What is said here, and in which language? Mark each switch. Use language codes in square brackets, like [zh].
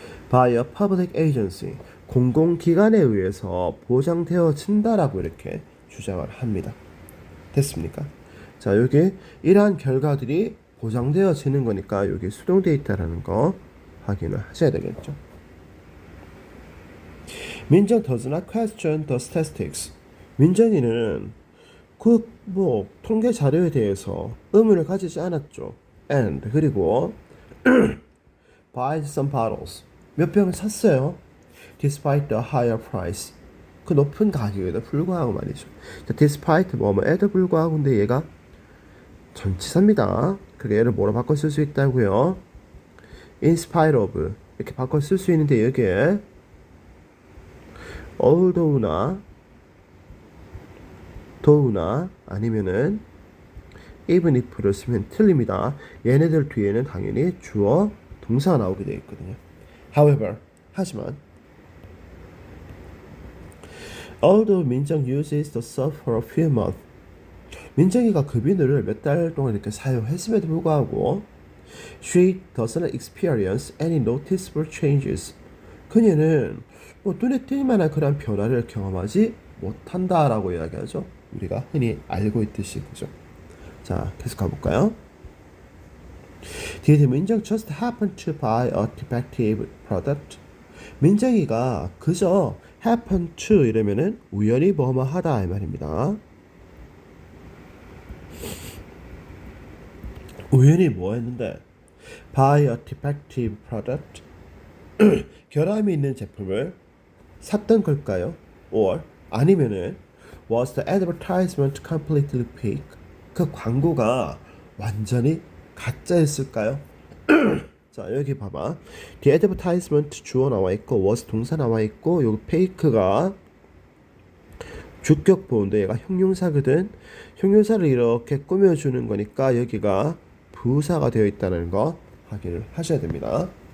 [en] by a public agency [ko] 공공기관에 의해서 보장되어진다라고 이렇게 주장을 합니다. 됐습니까? 자, 여기 이러한 결과들이 보장되어지는 거니까 여기 수동되어 있다라는 거 확인을 하셔야 되겠죠. [en] 민정 does not question the statistics. [ko] 민정이는 그 통계 자료에 대해서 의문을 가지지 않았죠. [en] And [ko] 그리고 [en] buys some bottles. [ko] 몇 병을 샀어요. [en] Despite the higher price. [ko] 그 높은 가격에도 불구하고 말이죠. 자, despite 뭐뭐에도 불구하고 근데 얘가 전치사입니다. 그게 얘를 뭐로 바꿔 쓸 수 있다고요? [en] In spite of [ko] 이렇게 바꿔 쓸 수 있는데 여기에 although나 though나 아니면은 even if를 쓰면 틀립니다. 얘네들 뒤에는 당연히 주어 동사가 나오게 되어 있거든요. [en] However [ko] 하지만 [en] although 민정 uses the soap for a few months [ko] 민정이가 그 비누를 몇 달 동안 이렇게 사용했음에도 불구하고 [en] she doesn't experience any noticeable changes [ko] 그녀는 눈에 띌 만한 그런 변화를 경험하지 못한다라고 이야기하죠. 우리가 흔히 알고 있듯이 그죠. 자, 계속 가볼까요? [en] Did 민정 just happen to buy a defective product? [ko] 민정이가 그저 happen to 이러면은 우연히 뭐뭐하다 이 말입니다. 우연히 뭐 했는데 [en] buy a defective product [ko] 결함이 있는 제품을 샀던 걸까요? [en] or [ko] 아니면은 [en] was the advertisement completely fake [ko] 그 광고가 완전히 가짜였을까요? 자, 여기 봐봐. [en] The advertisement [ko] 주어 나와 있고 was 동사 나와 있고 여기 fake가 주격 보호인데 얘가 형용사거든. 형용사를 이렇게 꾸며주는 거니까 여기가 부사가 되어 있다는 거 확인을 하셔야 됩니다.